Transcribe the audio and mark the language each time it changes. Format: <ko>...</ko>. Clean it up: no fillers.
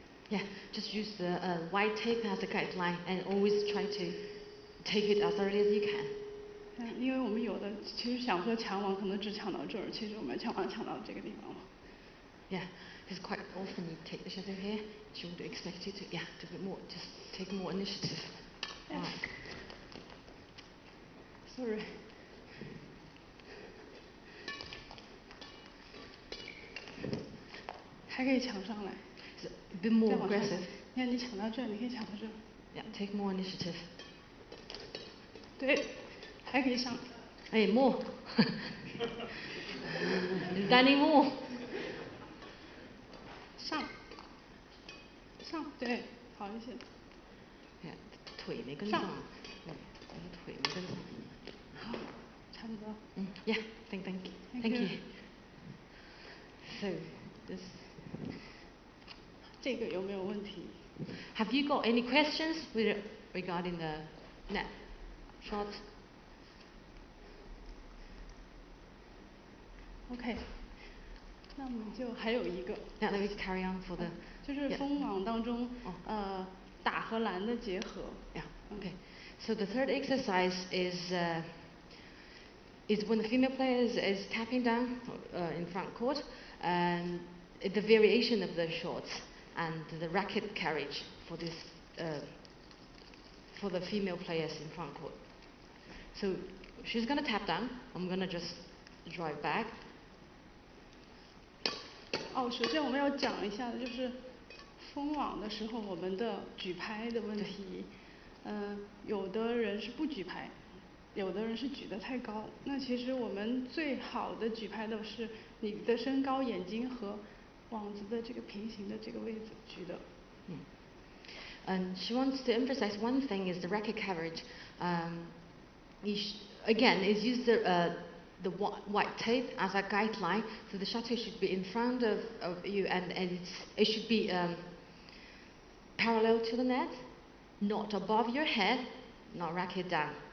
<en>Yeah, just use the white tape as a guideline and always try to take it as early as you can.</en> <zh>因为我们有的其实想说抢网可能只抢到这儿，其实我们抢网抢到这个地方了。</zh> <en>Yeah, because quite often you take the shuttle here, she would expect you to, to be more, just take more initiative. Yeah. Right. Sorry.</en> <zh>还可以抢上来。</zh> <en>A bit more aggressive.</en> <zh>你看你抢到这儿，你可以抢到这儿。</zh> <en>Yeah, take more initiative.</en> <zh>对，还可以上。</zh> <en>Hey, more. Danny more.</en> <zh>上，对，好一些。 Yeah, 腿没跟上。上。腿没跟上。好，差不多。</zh> <en>Yeah, thank you. Thank you. So, this.</en> <zh>这个有没有问题？</zh> <en>Have you got any questions regarding the net shots?</en> <zh>OK， 那我们就还有一个。</zh> <en>Now let me carry on for the.</en> <zh>就是封网当中，打和拦的结合。</zh> <en>Yeah. Okay. So the third exercise is when the female player is tapping down in front court, and the variation of the shots and the racket carriage for this for the female players in front court. So she's gonna tap down. I'm gonna just drive back.</en> <zh>首先我们要讲一下的就是封网的时候我们的举拍的问题。有的人是不举拍，有的人是举得太高。那其实我们最好的举拍的是你的身高、眼睛和网子的这个平行的这个位置举的。</zh> <en>And she wants to emphasize one thing is the racket carriage. Again, is use the white tape as a guideline, so the shuttle should be in front of you, and it should be parallel to the net, not above your head, not racket down.</en>